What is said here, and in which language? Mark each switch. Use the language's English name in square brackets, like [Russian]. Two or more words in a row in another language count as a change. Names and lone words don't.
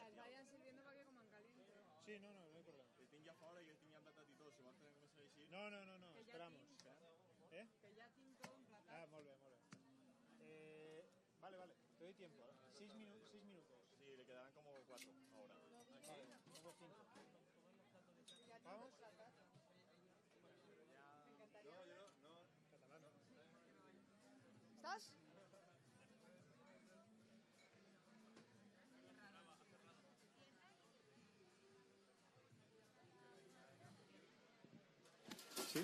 [Spanish] Las vayan sirviendo para que coman caliente. Sí, no hay problema. [Catalan] El tinc ja fora i el tinc ja emplatat i tot, si vols que començar així... [Spanish] No, esperamos. Que ya tinto un plato. [Catalan] Ah, molt bé. Vale, [Spanish] te doy tiempo. 6 minutos. Sí, le quedarán como 4 ahora. Vale, tengo 5. ¿Vamos? No. Catalán, ¿no? ¿Estás? Sí.